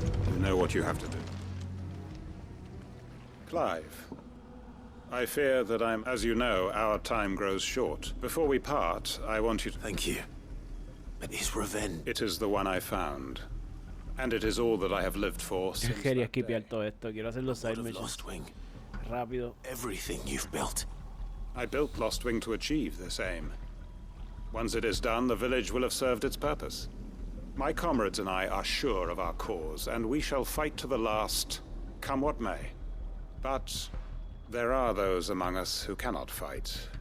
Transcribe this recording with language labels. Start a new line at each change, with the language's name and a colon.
English: You know what you have to do. Clive, I fear that as you know, our time grows short. Before we part, I want you to... Thank you. But his revenge... It is the one I found. And it is all that I have lived for since
Spanish: Quería skipear todo esto. Quiero hacer los side missions.
English: Lostwing.
Spanish: Rápido.
English: Everything you've built. I built Lostwing to achieve this aim. Once it is done, the village will have served its purpose. My comrades and I are sure of our cause, and we shall fight to the last, come what may. But there are those among us who cannot fight.